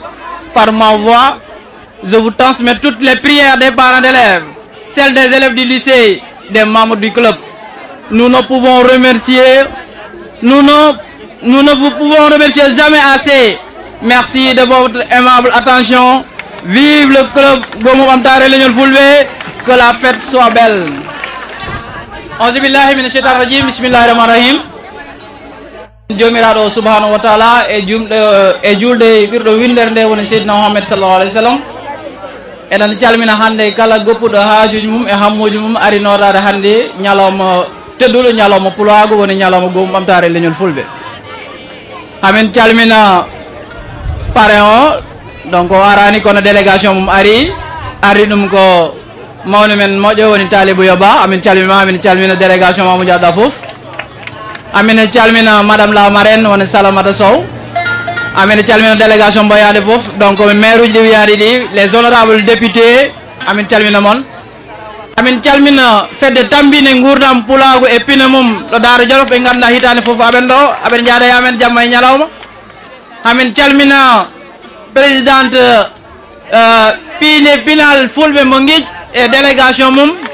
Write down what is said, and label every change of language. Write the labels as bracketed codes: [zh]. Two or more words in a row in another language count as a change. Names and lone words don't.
[fr] Par ma voix, je vous transmets toutes les prières des parents d'élèves, celles des élèves du lycée, des membres du club. Nous ne pouvons remercier, nous ne vous pouvons remercier jamais assez. Merci de votre aimable attention. Vive le club Gomoubamtare Legnol Fulbe, que la fête soit belle. [ar] أعوذ بالله من الشيطان الرجيم، بسم الله الرحمن الرحيم. [ff] Jomiraɗo [ar] سبحانه وتعالى [ff] e julde ɓirɗo windere nde woni seydina Muhammad [ar] صلى الله عليه وسلم. [ff] Eɗen calmina hande kala goppuɗo haajuji mum e hammuji mum ari nodade hande ñalawma tedduɗo ñalawma pulago woni ñalawma Gomoubamtare Legnol Fulbe. Amin calmina parrain o donc o arani kono délégation mum ari ɗum ko mawni men moƴƴo woni Talibou Yoba. Amin calmina délégation Mamadou Diatta fof. Amin calmina [fr] madame la marraine [ff] woni Salamata Sow. Amin calmina délégation mboyade fof, donc maire uji wiyaɗi ɗi, [fr] les honorables députés, [ff] amin calmina mon. Amin calmina fedde tambine gurdam pulago e pine mum ɗo Daara Jolof ɓe ganda hitande fof aɓen ɗo aɓen jaada yamen jamma e ñalawma. Amin calmina présidente pinal Fulɓe mo Guiƴ e délégation mum.